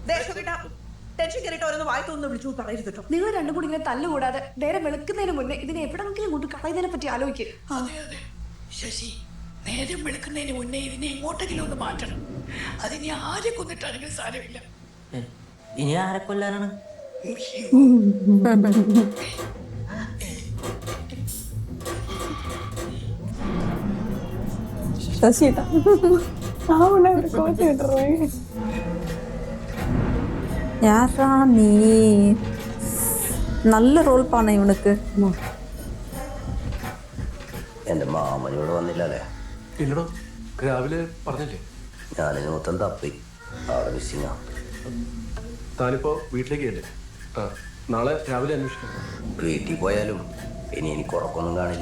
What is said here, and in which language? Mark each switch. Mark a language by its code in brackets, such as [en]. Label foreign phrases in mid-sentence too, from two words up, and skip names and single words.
[ml] നിങ്ങൾ രണ്ടും കൂടി ഇങ്ങനെ തല്ലുകൂടാതെ നേരെ വെളുക്കുന്നതിന് മുന്നേ ഇതിനെ എവിടെങ്കിലും കൊണ്ട് കളയുന്നതിനെ പറ്റി ആലോചിക്കുക. അതെ അതെ ശശി, നേരം വെളുക്കുന്നതിന് മുന്നേ ഇതിനെ എങ്ങോട്ടെങ്കിലും ഒന്ന് മാറ്റണം. അതിനെ ആരെ കൊന്നിട്ടാണെങ്കിലും സാരമില്ല. ഇനി ആരെ കൊല്ലാനാണ്? [ta] யாரா நீ? நல்ல ரோல் பண்ண இவனுக்கு. [ml] എൻ്റെ മാമൻ ഇവിടെ വന്നില്ലല്ലേ? ഇല്ലടോ, രാവിലെ പറഞ്ഞില്ലേ. ഞാനിന് മൊത്തം തപ്പി, ആളെ മിസ്സിങ്ങാ. താനിപ്പോ വീട്ടിലേക്ക് അല്ലേ? ആ, നാളെ രാവിലെ അന്വേഷിക്കാം. വീട്ടിൽ പോയാലും ഇനി എനിക്ക് ഉറക്കൊന്നും കാണില്ല.